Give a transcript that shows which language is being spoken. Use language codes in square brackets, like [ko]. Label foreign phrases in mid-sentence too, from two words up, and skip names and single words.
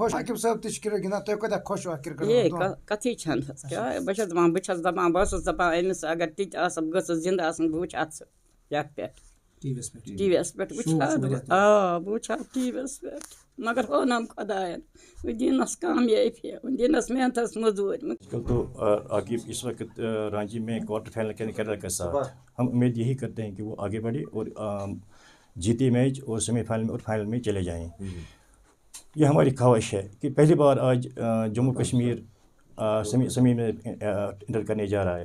[ks] ہے کَتھٕے چھَنہٕ حظ. کیٛاہ بہٕ چھَس دَپان بہٕ ٲسٕس دَپان أمِس اگر تِتہِ آسہٕ بہٕ گٔژھٕس زِندٕ آسٕنۍ، بہٕ وٕچھِ ہا سُہ یَتھ پٮ۪ٹھ ٹی وی یَس پٮ۪ٹھ وٕچھِ ہا بہٕ وٕچھِ ہا ٹی وی یَس پٮ۪ٹھ. مگر ہونَم خۄدایَن وۄنۍ دِنَس کامیٲبی، وۄنۍ دِنَس محنتَس مٔزوٗرۍ. [ur] تو عاقب اس وقت رانچی میں کوارٹر فائنل کیرلا کے ساتھ. ہم امید یہی کرتے ہیں کہ وہ آگے بڑھے اور جیتے میچ اور سیمی فائنل میں اور فائنل میں چلے جائیں. یہ ہماری خواہش ہے کہ پہلی بار آج جموں کشمیر سیمی میں انٹر کرنے جا رہا ہے.